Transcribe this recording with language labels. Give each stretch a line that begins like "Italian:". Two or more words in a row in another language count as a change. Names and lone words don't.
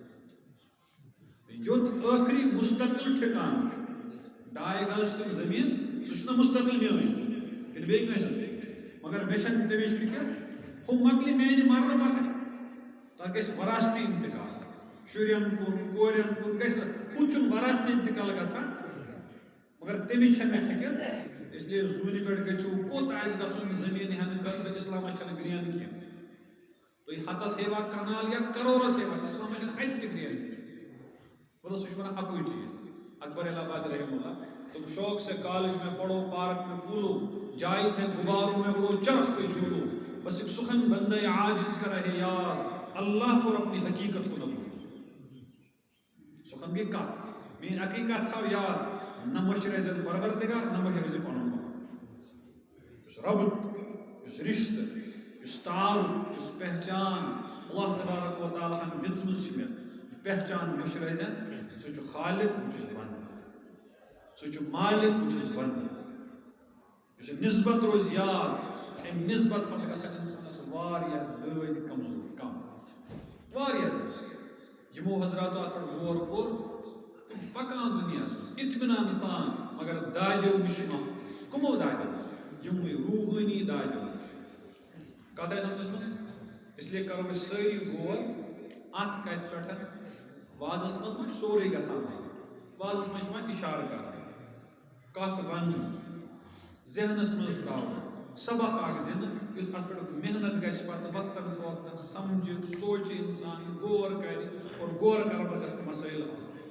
Kashmiri: یوٚت ٲخری مستقل ٹھِکان چھُ 2 گز چھِ تِم زٔمیٖن سُہ چھُنہٕ مستقل میٲنۍ کِنہٕ بیٚیہِ کٲنٛسہِ مگر مےٚ چھنہٕ تمِچ فِکر ہُہ مۄکلہِ میانہِ مرنہٕ پتہٕ تتھ گژھِ وراثتی انتقال شُرٮ۪ن کُن کورٮ۪ن کُن گژھِ کچھ برس انتقال گژھان مگر تمچ مےٚ فکر اس لیے زونہِ پٮ۪ٹھ گٔژھِو کوٚت آسہِ گژھُن زٔمیٖن ہٮ۪نہٕ خٲطرٕ اِسلامَس چھَنہٕ گرٛین کینٛہہ تُہۍ ہَتَس ہیوا کنال یا کَرورَس ہیوا اِسلامَس چھَنہٕ اَتہِ تہِ گرٛین کینٛہہ مطلب سُہ چھُ وَنان اَکُے چیٖز
Urdu: اکبر الہ آباد
Arabic: رحمہ اللہ
Urdu: تم شوق سے کالج میں پڑھو پارک میں پھولو جائز ہے غباروں میں اڑو چرخ پہ جھولو بس ایک سخن بندہ عاجز کا رہے یاد اللہ کو اپنی حقیقت کو نہ بھولو
Kashmiri: سخن گئی کت میری حقیقت تھا یاد نہ مشرے زن پروردگار نہ مشرے زن پنن اس ربط اس رشتہ اس تعارف اس پہچان اللہ تبارک و تعالیٰ ہن دِژمٕژ چھِ مےٚ پہچان مشرے زن سُہ چھُ خالق بہٕ چھُس بنٛدٕ سُہ چھُ مالک بہٕ چھُس بنٛدٕ یُس نسبت روزِ یاد امہِ نسبت پتہٕ گژھن انسانس واریاہ دٲدۍ کمزور کم واریاہ یِمو حضراتو اتھ پٮ۪ٹھ غور کوٚر تِم چھِ پکان دُنیاہس منٛز اطمینان سان مگر دادیو نِش چھِ محفوظ کٕمو دادیو نِش یِموٕے روحٲنی دادیو نِش کتھ آسہِ سمجھس منٛز
Urdu: اس لیے
Kashmiri: کرو أسۍ سٲری غور اتھ کتھِ پٮ۪ٹھ وازس منٛز ما چھُ سورُے گژھان وازس منٛز چھِ وۄنۍ اِشارٕ کران کتھ ونُن ذہنس منٛز تراوُن سبق اکھ دِنہٕ یُتھ اتھ پٮ۪ٹھ محنت گژھِ پتہٕ وقتن فوقتن سمجھِ سونچہِ انسان غور کرِ اور غور کرن پتہٕ گژھن مسائل حل